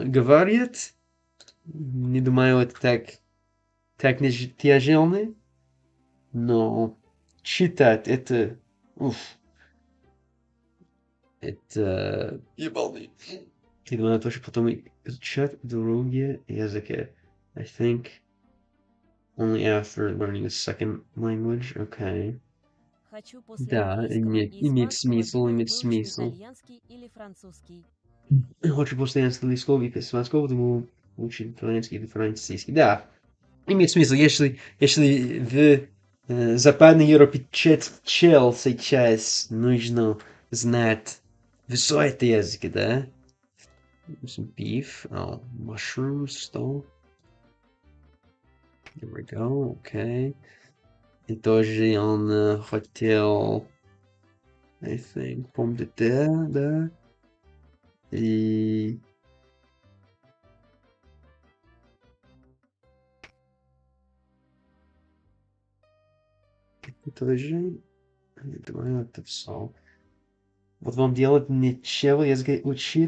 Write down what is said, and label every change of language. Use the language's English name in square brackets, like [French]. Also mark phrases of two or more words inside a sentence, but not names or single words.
[Russian] Говорят, не думаю, это так не тяжело, но читать уф, это ебаный. И думаю, тоже потом изучать другие языки. [English] I think only after learning a second language. Okay. [Russian] Хочу после Да, английского и имеет испанского, смысл, думаю, имеет выучу смысл. итальянский или французский. Хочу после английского и испанского, думаю, учить итальянский или французский. Да, имеет смысл, если в Западной Европе чел сейчас нужно знать все это языки, да? [English] Some beef. Oh, mushrooms, что? There we go, [Russian] okay. И тоже он хотел, [English] I think, [French] pomme de terre, [Russian] да? И... Это тоже... Я думаю, это все. Вот вам делать нечего, язык учить,